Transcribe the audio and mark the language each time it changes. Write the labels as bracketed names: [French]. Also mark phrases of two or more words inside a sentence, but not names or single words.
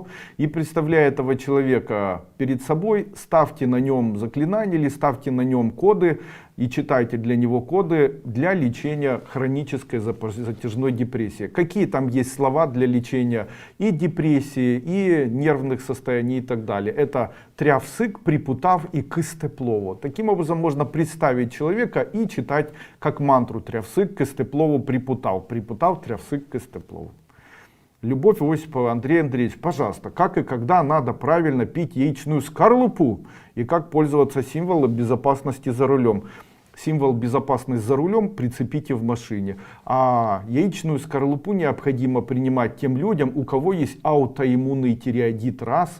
[Russian] И представляя этого человека перед собой, ставьте на нем заклинание или ставьте на нем коды и читайте для него коды для лечения хронической затяжной депрессии. Какие там есть слова для лечения и депрессии, и нервных состояний и так далее. Это трявсык, припутав и кыстеплово. Таким образом можно представить человека и читать как мантру: трявсык, кыстеплово, припутав. Припутав, трявсык, кыстеплово. Любовь Осипова. Андрей Андреевич, пожалуйста, как и когда надо правильно пить яичную скорлупу и как пользоваться символом безопасности за рулем? Символ безопасности за рулем прицепите в машине. А яичную скорлупу необходимо принимать тем людям, у кого есть аутоиммунный тиреоидит, раз.